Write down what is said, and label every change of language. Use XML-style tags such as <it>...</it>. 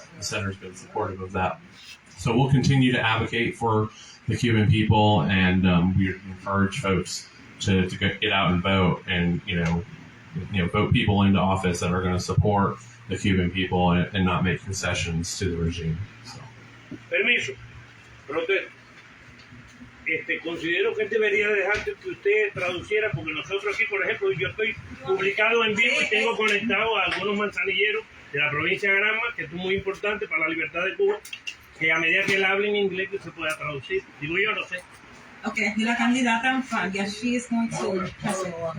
<en>The senator's been supportive of that. So we'll continue to advocate for the Cuban people, and we encourage folks to get out and vote, and vote people into office that are going to support the Cuban people and not make concessions to the regime. So.</en> <es>Permiso, protesto. Considero que debería dejar que usted traduciera, porque nosotros aquí, por ejemplo, yo estoy publicado en vivo y tengo conectado a algunos manzanilleros de la provincia de Granma, que es muy importante para la libertad de Cuba, que a medida que él hable en inglés que se pueda traducir. Digo yo, no sé.</es> <en>Okay,</en> <es>aquí la candidata</es> <en>Fagia, she is going to present.</en>